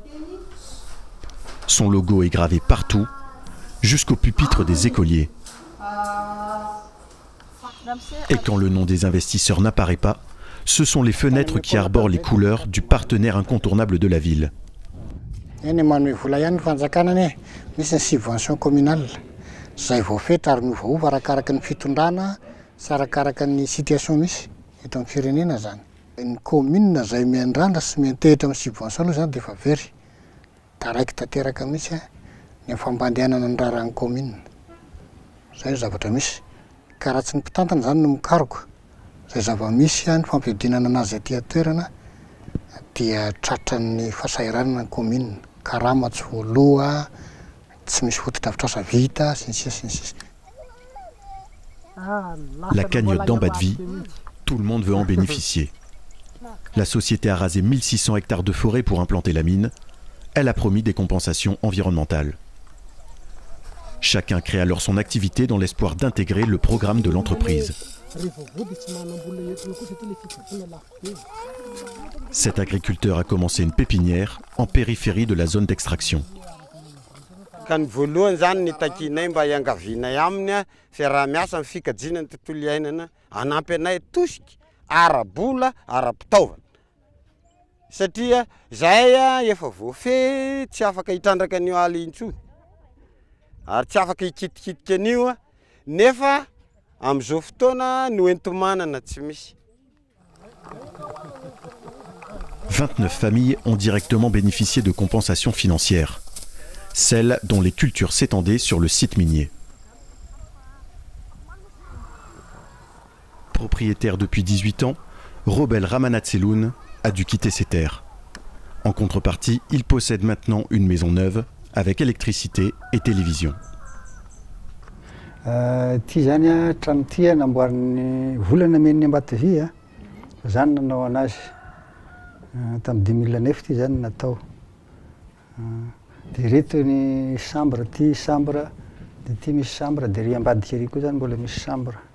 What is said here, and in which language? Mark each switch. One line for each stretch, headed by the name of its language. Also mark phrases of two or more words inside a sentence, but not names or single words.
French: Son logo est gravé partout, jusqu'au pupitre des écoliers. Et quand le nom des investisseurs n'apparaît pas, ce sont les fenêtres qui arborent les couleurs du partenaire incontournable de la ville.
Malagasy: eny manome vola ihany ny fanjakana any misy ny
French: subvention communale
Malagasy: zay voafetra ary miovaova arakaraka ny fitondrana sy arakaraka ny situation misy eto amin'ny firenena zany. Ny commune zay miandrandra sy miantehitra amin'ny subvention aloha zany dia efa very da raiky tanteraka mihitsy ny fambandehanana ny raharahany commune. Zay zavatra misy ka raha tsy ny mpitantana zany no mikaroko zay zava-misy ny fampiodinana anazy aty atoerana dia tratran'ny fahasahiranana ny commune, karama tsy voaloha, tsy misy fotodrafitrasa vita sy ny sisa sy ny sisa.
French: La cagnotte d'Ambadvi, tout le monde veut en bénéficier. La société a rasé 1600 hectares de forêt pour implanter la mine. Elle a promis des compensations environnementales. Chacun crée alors son activité dans l'espoir d'intégrer le programme de l'entreprise. Cet agriculteur a commencé une pépinière en périphérie de la zone d'extraction.
Malagasy: Ka ny voalohany zany ny takinay mba hiangavianay aminy fiaraha-miasa amin'ny fikajiana ny tontolo iainana hanampy anay tosika ara-bola ara-pitaovana. Satria zahay efa voafehy tsy afaka hitrandraka an'io ala intsony ary tsy afaka hikitikitika an'io nefa amin'izao fotoana no enti-manana tsy misy.
French: 29 familles ont directement bénéficié de compensations financières, celles dont les cultures s'étendaient sur le site minier. Propriétaire depuis 18 ans, Robel Ramanatseloun a dû quitter ses terres. En contrepartie, il possède maintenant une maison neuve avec électricité et télévision.
Malagasy: Ty zany a trano ty namboariny volana men'ny Ambatovy zany nanao anazy tamin'ny 2009 ty zany natao. Dia reto ny chambre ty chambre dia ty misy chambre dia ry ambadika ery koa zany mbola misy chambre.